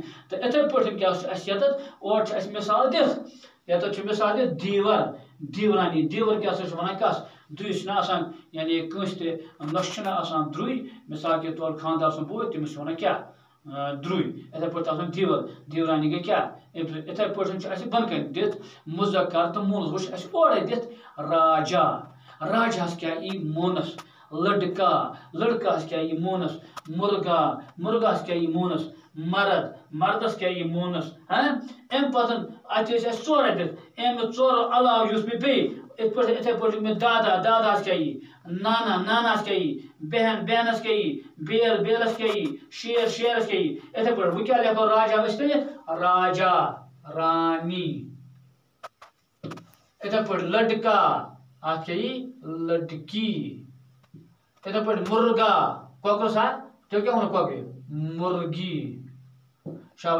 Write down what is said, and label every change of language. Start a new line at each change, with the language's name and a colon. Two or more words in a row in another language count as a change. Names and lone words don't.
Kashmiri: تو اتھے پہ کیا یتھ اور مثال دِتھ یتھ مثال دِتھ
Urdu: دیور دیورانی.
Kashmiri: دیور کیا ونان کس دُرِس آسان یعنی کنس تہ نۄش آسان دُرُے
Urdu: مثال کے طور
Kashmiri: خاندار سُنٛد بوے تٔمِس چھِ ونان کیا دُرُے. اتھے پٲٹھۍ آسان
Urdu: دیور دیورانی
Kashmiri: گئی کیا. اتھے پٲٹھۍ بن کن دِتھ مذکر تو مونس وچھ اَسہِ اورے دِتھ راجا. راجاہس کیا ای مونس. لڑکا لڑکاہس کیا ای مونس. مرغا مرغاہس کیا ای مونس. مرد مردس کیا ای مونس. ام پتن اتھے ژورے دِتھ امہِ ژورو علاوٕ یُس مےٚ بیٚیہِ اتھے پٲٹھۍ مےٚ دادا داداہس کیا ای. نانا ناناہس کیا ای. بہن بہنس کیا ای. بیل بیلس کیا ای. شیر شیرس کیا ای. اتھے پٲٹھۍ وۄنۍ کیٛاہ لیکھو راجا ؤسِتھ
Urdu: راجا رانی.
Kashmiri: اتھے پٲٹھۍ لڑکا اتھ کیا ای لڑکی. اتھے پٲٹھۍ مرغا کۄکرس تُہۍ کیٛاہ ووٚنوٕ کۄکرِ مرغی. شاباش.